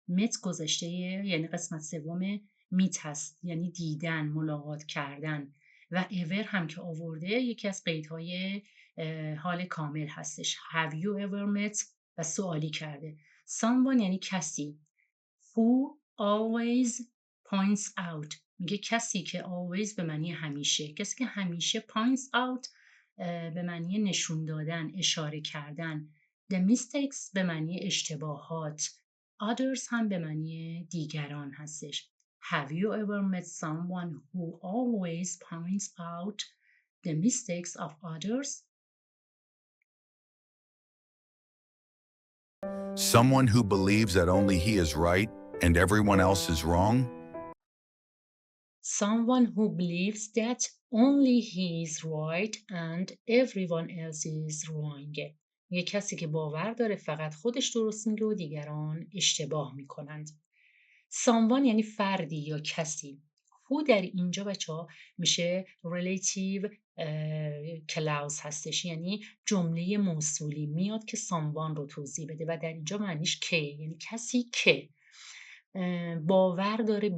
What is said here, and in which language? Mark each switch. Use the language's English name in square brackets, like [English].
[Persian] met گذشته یعنی قسمت سوم meet هست یعنی دیدن، ملاقات کردن و ever هم که آورده یکی از قیدهای حال کامل هستش. [English] have you ever met [Persian] و سوالی کرده. someone یعنی کسی. [English] who always points out [Persian] میگه کسی که always به معنی همیشه، کسی که همیشه points out به معنی نشون دادن، اشاره کردن. [English] the mistakes [Persian] به معنی اشتباهات. others هم به معنی دیگران هستش. [English] have you ever met someone who always points out the mistakes of others? Someone who believes that only he is right and everyone else is wrong? Someone who believes that only he is right and everyone else is wrong. [Persian] یه کسی که باور داره فقط خودش درست میگه و دیگران اشتباه میکنند. someone یعنی فردی یا کسی. who در اینجا بچه‌ها میشه relative clause هستش، یعنی جمله موصولی میاد که someone رو توضیح بده و در اینجا معنیش که، یعنی کسی که باور داره.